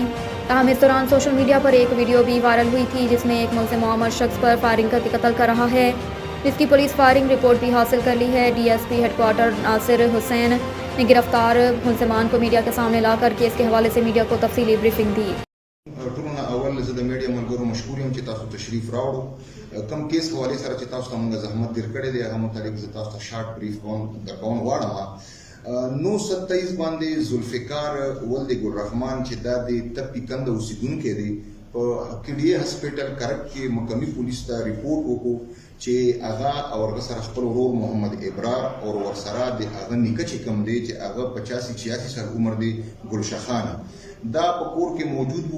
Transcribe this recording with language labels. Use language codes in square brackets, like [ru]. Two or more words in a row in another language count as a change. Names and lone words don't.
[ur] تاہم اس دوران سوشل میڈیا پر ایک ویڈیو بھی وائرل ہوئی تھی، جس میں ایک ملزم معمر شخص پر فائرنگ کر کے قتل کر رہا ہے، جس کی پولیس فائرنگ رپورٹ بھی حاصل کر لی ہے۔ DSP ہیڈ کوارٹر ناصر حسین نے گرفتار ملزمان کو میڈیا کے سامنے لا کر کیس کے حوالے سے میڈیا کو تفصیلی بریفنگ دی۔ [ps] ټولونه اول زه د میډیا ملګرو مشکور یم چې تاسو تشریف راوړو. کم کیس حوالې سره چې تاسو ته موږ زحمت تیر کړی دی هغه متعلق زه تاسو ته [en] short brief [ps] درکول غواړم. 927 باندې ذوالفقار ولد ګلرحمان چې دا د تپي کنده اوسیدونکی دی په KDA هسپټل کرک کې مقامي پولیس ته ریپورټ وکړو چې هغه او هغه سره خپل ورور محمد ابرار او ورسره د هغه نیکه چې کوم دی چې هغه 85-86 سال عمر دی ګلشه خان دا په کور کې موجود وو.